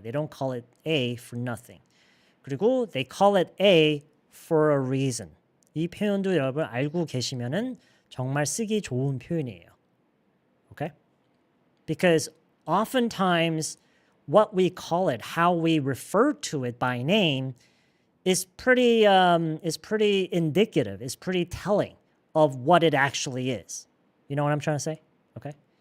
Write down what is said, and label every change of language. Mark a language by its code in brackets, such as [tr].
[en] They don't call it A for nothing. [ko] 그리고 [en] they call it A for a reason. [ko] 이 표현도 여러분 알고 계시면은 정말 쓰기 좋은 표현이에요. [en] Okay? Because oftentimes what we call it, how we refer to it by name is pretty indicative, is pretty telling of what it actually is. You know what I'm trying to say? Okay?